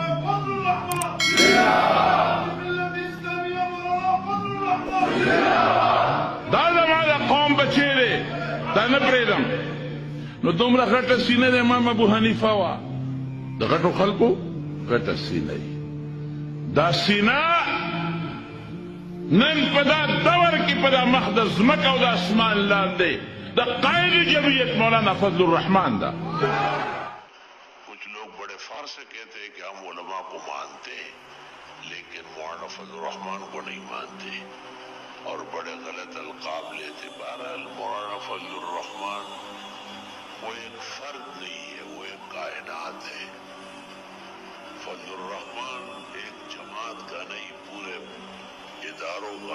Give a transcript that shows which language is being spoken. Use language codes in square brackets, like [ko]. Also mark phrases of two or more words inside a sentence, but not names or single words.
[ps] دا زما د قوم بچی دی دا نه پرېږدم نو دومره غټه سینه د امام ابو حنیفه وه د غټو خلکو غټه سینه دا سینه نن په دا دور کې په دا مخ د ځمکه او د اسمان لاندې د قائد جمعیت مولانا فضل الرحمان دا [ur] کچھ لوگ بڑے فخر سے کہتے ہیں کہ ہم علماء کو مانتے ہیں لیکن مولانا فضل الرحمان کو نہیں مانتے اور بڑے غلط القاب لیتے بہرحال مولانا فضل الرحمان وہ ایک فرد نہیں ہے وہ ایک کائنات ہے فضل الرحمان ایک جماعت کا نہیں پورے اداروں کا